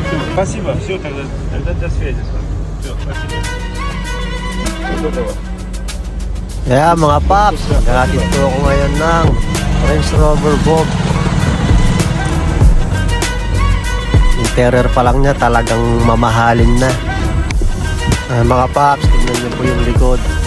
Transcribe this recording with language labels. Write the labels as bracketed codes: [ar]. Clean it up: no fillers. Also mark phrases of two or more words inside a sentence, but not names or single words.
[ru] Спасибо. Все, тогда до связи с вами. Все, спасибо. Доброго. [tl] Kaya mga paps, naghahatid po ako ngayon ng Range Rover Vogue. Interior pa lang niya talagang mamahalin na. Mga paps, tingnan niyo po yung likod.